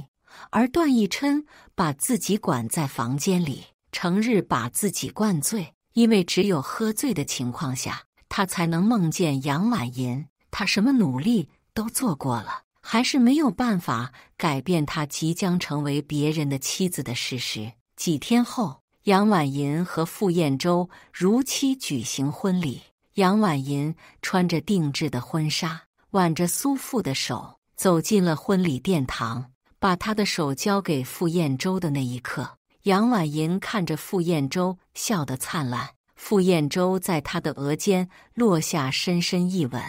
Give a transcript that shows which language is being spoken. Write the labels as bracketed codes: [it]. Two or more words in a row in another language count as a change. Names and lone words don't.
[zh] 而段奕琛把自己關在房間裡，成日把自己灌醉，因為只有喝醉的情況下，他才能夢見楊婉銀。他什麼努力都做過了，還是沒有辦法改變他即將成為別人的妻子的事實。幾天後，楊婉銀和傅燕洲如期舉行婚禮。楊婉銀穿着定制的婚紗，挽着蘇父的手，走進了婚禮殿堂，把他的手交給傅燕洲的那一刻，楊婉銀看着傅燕洲，笑得燦爛。傅燕洲在他的額間落下深深一吻。